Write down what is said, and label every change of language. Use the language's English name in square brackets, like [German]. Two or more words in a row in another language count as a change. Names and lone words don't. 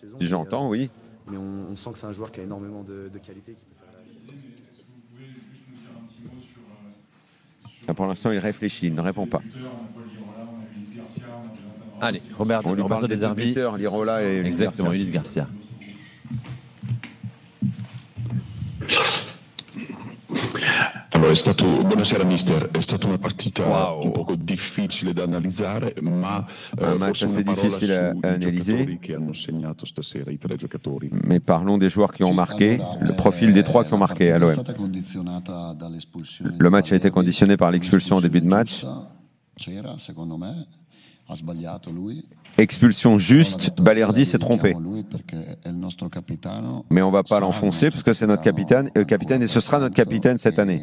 [French] Si j'entends, oui. Mais on sent que c'est un joueur qui a énormément de qualité. Pour l'instant, il réfléchit, il ne répond pas. Allez, Roberto De Zerbi. Lirola et exactement, Ulysse Garcia. [Italian] Allora, buonasera mister, è stata una partita un poco difficile da analizzare, ma forse una parola sui giocatori che hanno segnato stasera, i 3 giocatori. [French] Mais parlons des joueurs qui ont marqué, le profil des 3 qui ont marqué à l'OM. Le match a été conditionné par l'expulsion au début de match. Expulsion juste, Balerdi s'est trompé. Mais on ne va pas l'enfoncer parce que c'est notre capitaine, et ce sera notre capitaine cette année.